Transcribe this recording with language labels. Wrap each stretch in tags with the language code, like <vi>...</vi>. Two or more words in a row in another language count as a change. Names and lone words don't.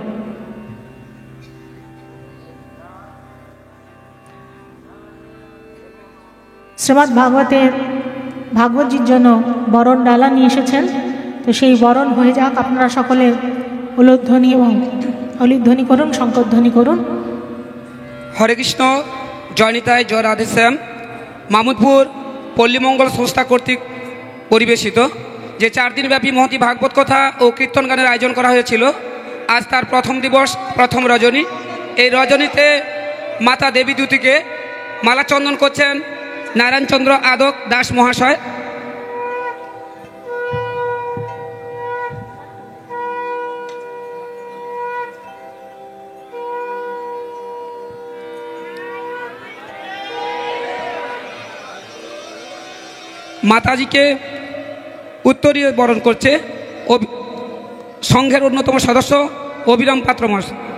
<bn>শ্রীমদ্ ভাগবতের ভাগবতজীর জন্য বরণ ডালা নিয়ে এসেছেন, তো সেই বরণ হয়ে যাক। আপনারা সকলে উলুধ্বনি এবং হলিধ্বনি করুন, শংকরধ্বনি করুন। হরে কৃষ্ণ। জয়নিতাই জয় রাধেশ্যাম। মামুদপুর পল্লীমঙ্গল সংস্থা কর্তৃক পরিবেশিত যে 4 দিন ব্যাপী মহতী ভাগবত কথা ঔর কীর্তন গানের আয়োজন করা হয়েছিল। আজ তার প্রথম দিবস প্রথম রজনী। এই রজনীতে মাতা দেবী দূতীকে মালা চন্দন করছেন নারায়ণ চন্দ্র আদক দাস মহাশয়। মাতাজী কে উত্তরীয় বরণ করছে সংঘের অন্যতম সদস্য অভিরাম পাত্র মহাশয়।</bn>